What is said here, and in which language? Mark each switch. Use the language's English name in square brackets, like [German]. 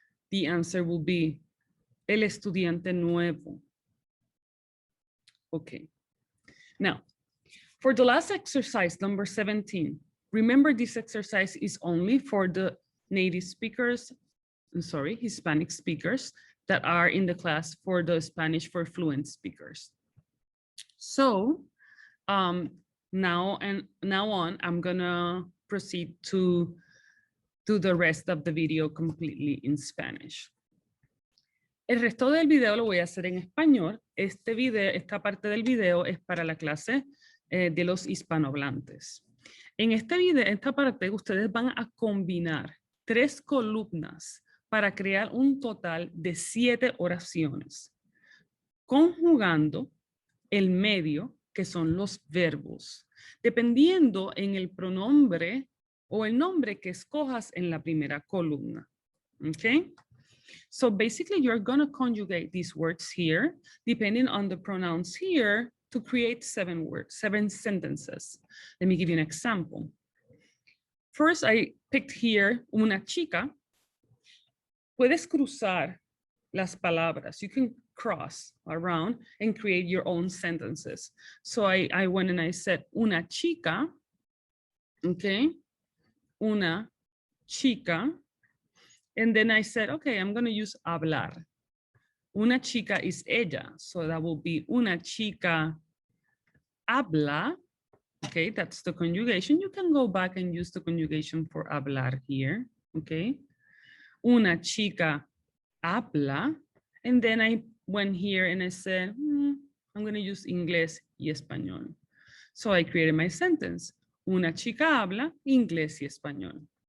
[English] The answer will be [Spanish] el estudiante nuevo. [English] Okay. Now, for the last exercise, number 17, remember this exercise is only for the native speakers, Hispanic speakers that are in the class for the Spanish for fluent speakers. So now on, I'm gonna proceed to do the rest of the video completely in Spanish. [Spanish] El resto del video lo voy a hacer en español. Esta parte del video es para la clase de los hispanohablantes. En esta parte ustedes van a combinar 3 columnas para crear un total de 7 oraciones, conjugando el medio, que son los verbos, dependiendo en el pronombre o el nombre que escojas en la primera columna. [English] Okay? So basically, you're going to conjugate these words here, depending on the pronouns here, to create 7 words, 7 sentences. Let me give you an example. First, I picked here una chica. [Spanish] puedes cruzar las palabras. [English] You can cross around and create your own sentences. So I went and I said, una chica, okay? Una chica. And then I said, okay, I'm gonna use hablar. Una chica is ella. So that will be [Spanish] una chica habla. [English] Okay, that's the conjugation. You can go back and use the conjugation for hablar here. Okay. [Spanish] Una chica habla. [English] And then I went here and I said, I'm going to use [Spanish] inglés y español. [English] So I created my sentence. [Spanish] Una chica habla inglés y español.